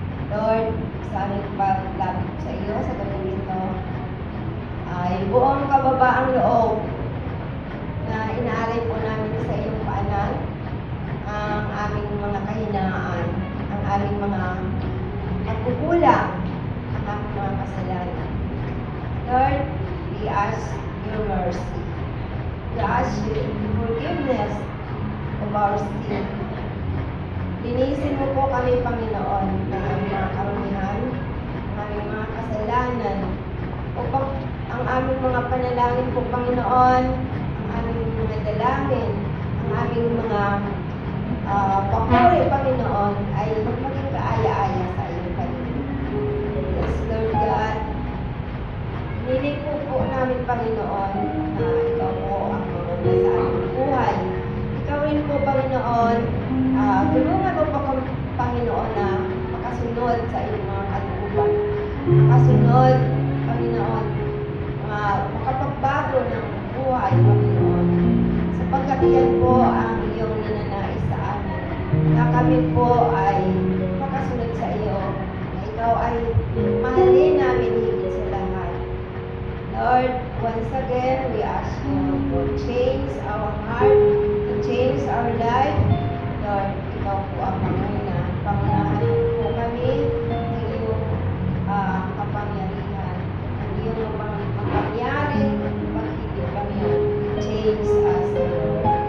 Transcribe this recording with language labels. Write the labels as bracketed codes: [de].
[tl] Lord, sa aming paglapit sa iyo sa gabi ito, ay buong kababaang loob na inaalay po namin sa iyong paanan ang aming mga kahinaan, ang aming mga pagkukulang, ang aming mga kasalanan. [en] Lord, we ask your mercy. We ask you forgiveness of our sin. [tl] Linisin mo po kami, Panginoon, ng aming mga karumihan, ng aming mga kasalanan, upang ang aming mga panalangin po, Panginoon, ang aming mga dalangin, ang aming mga papuri, Panginoon, ay maging kaaya-aya sa iyong kanila. [en] Yes, Lord God, [tl] nilig po namin, Panginoon, na ikaw po ang muna sa aming buhay. Ikaw rin po, Panginoon, tulungan mo po kami, Panginoon, na makasunod sa iyong mga kalooban. Makasunod, Panginoon, makapagbago ng buhay, Panginoon. Sapagkat yan po ang iyong ninanais sa amin. Na kami po ay makasunod sa iyo. Na ikaw ay mahalin namin higit sa lahat. [en] Lord, once again, we ask you to change our heart, to change our life. [tl] Lord, ikaw po ang panguna. Pangunahan po kami ng iyong kapangyarihan. Ang iyong mapangyaring pag-ibig kami. [en] Change us, Lord.